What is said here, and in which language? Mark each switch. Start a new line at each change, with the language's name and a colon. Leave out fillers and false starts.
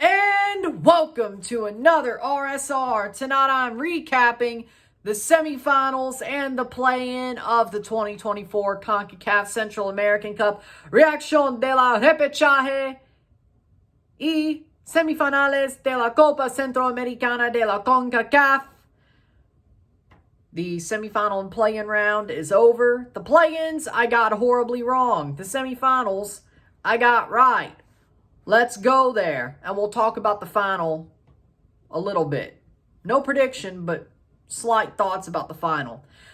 English: and welcome to another RSR. Tonight I'm recapping the semifinals and the play-in of the 2024 CONCACAF Central American Cup.
Spanish: Reacción de la repechaje y semifinales de la Copa Centroamericana de la CONCACAF.
English: The semifinal and play-in round is over. The play-ins I got horribly wrong. The semifinals I got right. Let's go there, and we'll talk about the final a little bit. No prediction, but slight thoughts about the final.